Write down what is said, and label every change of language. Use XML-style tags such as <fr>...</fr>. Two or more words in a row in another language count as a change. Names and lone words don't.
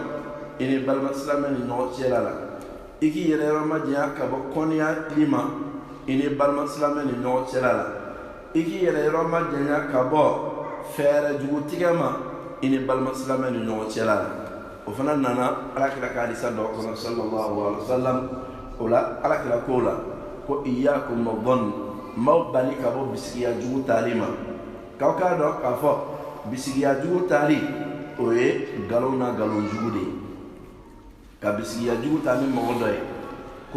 <bm>i ni balima silamɛ ni ɲɔgɔn cɛla la i k'i yɛrɛ yɔrɔ ma janya ka bɔ kɔniyali ma i ni balima silamɛ ni ɲɔgɔn cɛla la i k'i yɛrɛ yɔrɔ ma janya ka bɔ fɛɛrɛ jugutigɛ ma i ni balima silamɛ ni ɲɔgɔn cɛla la o fana nana alakira ka hadisa dɔ kɔnɔ</bm> <ar>صلى الله عليه</ar> <bm>wasallam o la alakira ko la ko</bm> <ar>إياكم والظن</ar> <bm>maaw bali ka bɔ bisigiya jugu tali ma k'aw k'a dɔn k'a fɔ bisigiya jugu tali o ye nkalon na nkalon jugu de ye ka bisigiya jugu ta ni mɔgɔ dɔ ye k'o</bm>